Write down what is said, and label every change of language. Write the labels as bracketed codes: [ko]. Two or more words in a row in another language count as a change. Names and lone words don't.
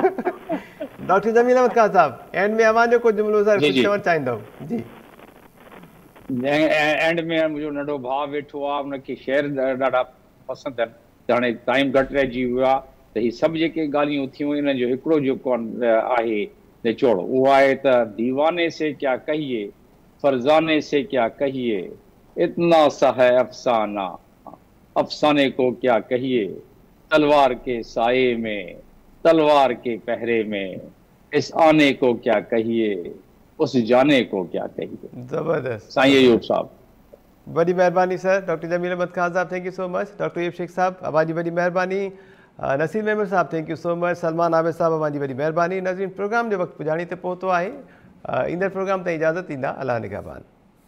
[sd] डॉक्टर जमील अहमद खान साहब, एंड में अवां जो कुझु जुमिलो सर कुझु चवणु चाहींदव? जी, एंड में मुंहिंजो नंढो भाउ वेठो आहे, उनखे शेर ॾाढा पसंदि आहिनि, त हाणे टाइम घटि रहिजी वियो आहे, त हीअ सभु जेके ॻाल्हियूं थियूं इन जो हिकिड़ो जेको आहे निचोड़ उहो आहे त [ur] دیوانے سے کیا کہیے، فرزانے سے کیا کہیے، اتنا سا ہے افسانہ، افسانے کو کیا کہیے، تلوار کے سائے میں، تلوار کے پہرے میں، اس آنے کو کیا کہیے، اس جانے کو کیا کہیے. [sd] ज़बरदस्त साईं अयूब साहब, [ur] بڑی مہربانی [sd] सर। डॉक्टर जमील अहमद खान साहब, [en] thank you so much. [sd] डॉक्टर यूब शेख साहब, अवां जी वॾी महिरबानी। नसीर मेमण साहब, [en] thank you so much. [sd] सलमान आबिद साहब, अवां जी वॾी महिरबानी। नज़रीन, प्रोग्राम जो वक़्तु पुॼाणी ते पहुतो आहे। ईंदड़ प्रोग्राम ताईं इजाज़त ॾींदा, अलाह निगहबान।